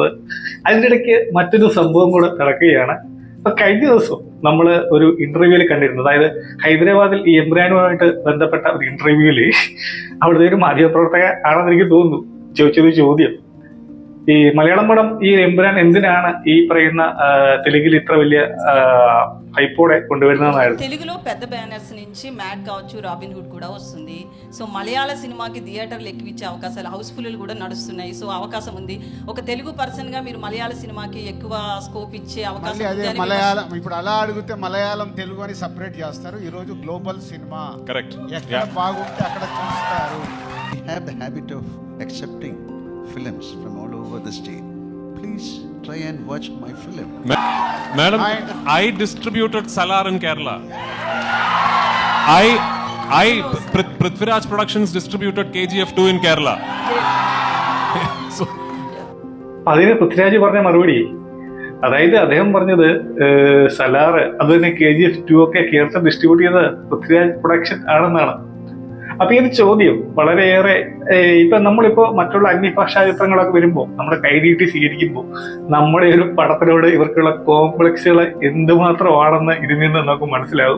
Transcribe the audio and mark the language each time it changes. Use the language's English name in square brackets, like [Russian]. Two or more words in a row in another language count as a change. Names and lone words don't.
[Malayalam] അതിൻ്റെ ഇടയ്ക്ക് മറ്റൊരു സംഭവം കൂടെ നടക്കുകയാണ്. അപ്പൊ കഴിഞ്ഞ ദിവസം നമ്മൾ ഒരു ഇന്റർവ്യൂവിൽ കണ്ടിരുന്നു, അതായത് ഹൈദരാബാദിൽ ഈ എമ്പുരാനുമായിട്ട് ബന്ധപ്പെട്ട ഒരു ഇന്റർവ്യൂവിൽ അവിടുത്തെ ഒരു മാധ്യമപ്രവർത്തക ആണെന്ന് എനിക്ക് തോന്നുന്നു ചോദിച്ചൊരു ചോദ്യം, ഈ മലയാളം പടം ഈ എമ്പുരാൻ എന്തിനാണ് ఈ പറയുന്ന తెలుగులో ఇത്ര വലിയ హైపోడే കൊണ്ടുവരുന്നതെന്നായിരുന്നു. [Telugu] తెలుగులో పెద్ద బ్యానర్స్ నుంచి మ్యాట్ కావచ్చు, రాబిన్ హుడ్ కూడా వస్తుంది. సో మలయాళ సినిమాకి థియేటర్లు ఎక్కించే అవకాశాలు, హౌస్ఫుల్ కూడా నడుస్తున్నాయి. సో అవకాశం ఉంది. ఒక తెలుగు పర్సన్ గా మీరు మలయాళ సినిమాకి ఎక్కువ స్కోప్ ఇచ్చే అవకాశం ఉంది. మలయాళం ఇప్పుడు అలా అడిగితే మలయాళం తెలుగు అని సెపరేట్ చేస్తారు. ఈ రోజు గ్లోబల్ సినిమా కరెక్ట్ ఎక్కడ బాగుంటే అక్కడ చూస్తారు. [English] We have the habit of accepting films from all over the state. Please try and watch my film. Madam, I distributed Salar in Kerala. Prithviraj Productions distributed KGF 2 in Kerala. So, [Malayalam] അതിന് പൃഥ്വിരാജ് പറഞ്ഞ മറുപടി, അതായത് അദ്ദേഹം പറഞ്ഞത് സലാർ അത് തന്നെ KGF 2 ഒക്കെ കേരളത്തിൽ ഡിസ്ട്രിബ്യൂട്ട് ചെയ്ത പൃഥ്വിരാജ് പ്രൊഡക്ഷൻ ആണെന്നാണ്. അപ്പൊ ഈ ഒരു ചോദ്യം വളരെയേറെ ഇപ്പൊ നമ്മളിപ്പോ മറ്റുള്ള അന്യഭാഷാ ചിത്രങ്ങളൊക്കെ വരുമ്പോൾ നമ്മുടെ കൈനീട്ടി സ്വീകരിക്കുമ്പോൾ നമ്മുടെ ഒരു പടത്തിനോട് ഇവർക്കുള്ള കോംപ്ലക്സുകൾ എന്തുമാത്രമാണെന്ന് ഇതിൽ നിന്ന് നമുക്ക് മനസ്സിലാവും.